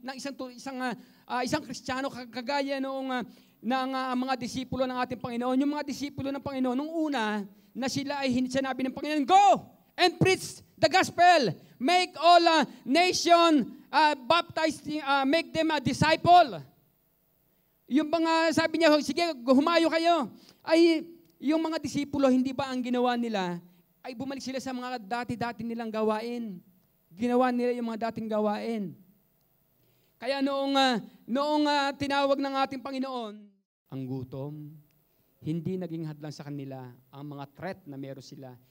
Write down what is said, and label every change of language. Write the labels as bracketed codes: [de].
[tl] Ng isang Kristiyano kagaya noong ng mga disipulo ng ating Panginoon. Yung mga disipulo ng Panginoon nung una na sila ay sinabi ng Panginoon, [en] go and preach the gospel. Make all nation baptize, make them a disciple. [tl] Yung mga sabi niya, sige, humayo kayo. Ay, yung mga disipulo, hindi ba ang ginawa nila, ay bumalik sila sa mga dati-dati nilang gawain. Ginawa nila yung mga dating gawain. Kaya noong tinawag ng ating Panginoon, ang gutom, hindi naging hadlang sa kanila ang mga threat na meron sila.